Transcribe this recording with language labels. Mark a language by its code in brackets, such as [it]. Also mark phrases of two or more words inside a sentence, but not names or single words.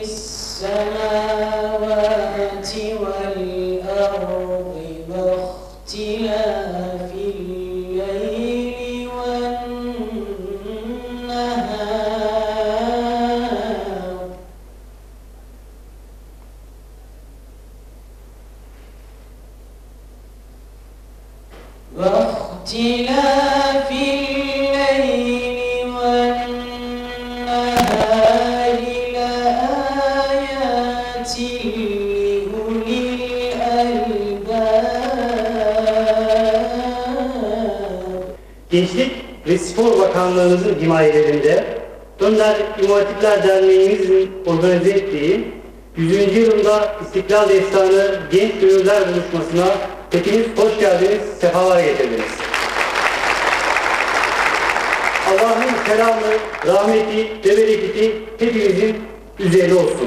[ar] السماوات والأرض واختلاف الليل والنهار واختلاف الليل والنهار لآيات لأولي الألباب. [tr] Gençlik ve Spor Bakanlığımızın himayelerinde Önder İmam Hatipler Derneğimizin organize ettiği 100. yılında İstiklal Destanı Genç Gönüller Buluşması'na hepiniz hoş geldiniz, sefalar getirdiniz. Allah'ın selamı, rahmeti ve bereketi hepimizin üzerine olsun.